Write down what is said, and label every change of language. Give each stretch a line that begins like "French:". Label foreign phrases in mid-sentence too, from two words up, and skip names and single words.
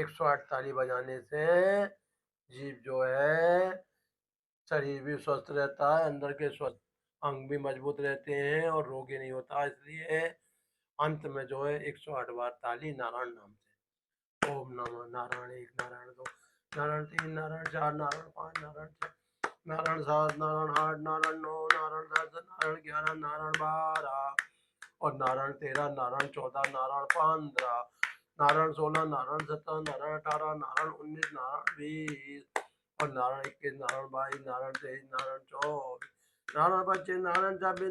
Hindi: 108 ताली बजाने से जीव जो है शरीर भी स्वस्थ रहता है, अंदर के स्वस्थ अंग भी मजबूत रहते हैं और रोगी नहीं होता। इसलिए अंत में जो है 108 बार ताली नारायण नाम से। ओम नमः नारायण, एक नारायण, दो नारायण, तीन नारायण, चार नारायण, पांच नारायण, छह नारायण, सात नारायण, आठ नारायण, नौ नारायण, 10 नारायण, 11 नारायण, 12 और नारायण 13, नारायण 14, नारायण 15, नारायण 16, नारायण 17, नारायण 18, नारायण 19, नारायण 20 और नारायण 21, नारायण 22, नारायण 23, नारायण 24, नारायण 25, नारायण 26,